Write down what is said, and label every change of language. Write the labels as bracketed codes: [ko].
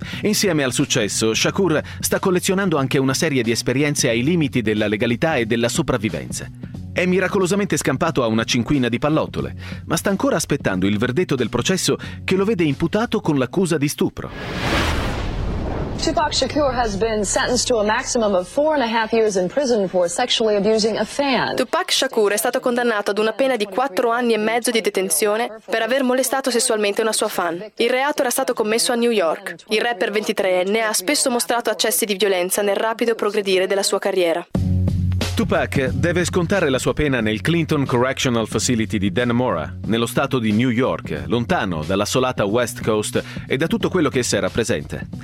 [it] Insieme al successo, Shakur sta collezionando anche una serie di esperienze ai limiti della legalità e della sopravvivenza. È miracolosamente scampato a una cinquina di pallottole, ma sta ancora aspettando il verdetto del processo che lo vede imputato con l'accusa di stupro. [en] Tupac Shakur has been sentenced to a maximum of 4.5 years in prison for sexually abusing a fan. [it] Tupac Shakur è stato condannato ad una pena di 4 anni e mezzo di detenzione per aver molestato sessualmente una sua fan. Il reato era stato commesso a New York. Il rapper 23enne ha spesso mostrato accessi di violenza nel rapido progredire della sua carriera. Tupac deve scontare la sua pena nel Clinton Correctional Facility di Dannemora, nello stato di New York, lontano dall'assolata West Coast e da tutto quello che essa rappresenta.